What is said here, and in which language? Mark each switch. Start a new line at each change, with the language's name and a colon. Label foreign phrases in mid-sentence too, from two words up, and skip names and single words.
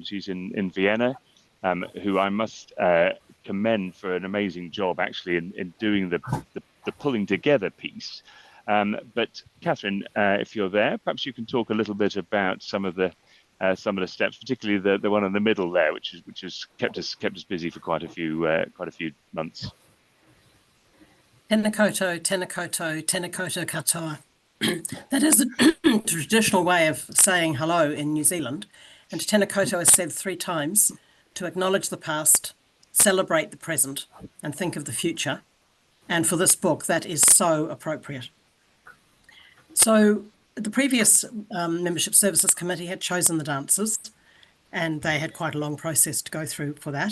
English: She's in Vienna, who I must commend for an amazing job actually in doing the pulling together piece. But Catherine, if you're there, perhaps you can talk a little bit about some of the steps, particularly the one in the middle there, which has kept us busy for quite a few months.
Māori: Tēnā koutou, tēnā koutou, tēnā koutou katoa.
English: That is a traditional way of saying hello in New Zealand. And
Māori: tēnā koutou
English: is said 3 times to acknowledge the past, celebrate the present, and think of the future. And for this book, that is so appropriate. So the previous Membership Services Committee had chosen the dancers, and they had quite a long process to go through for that.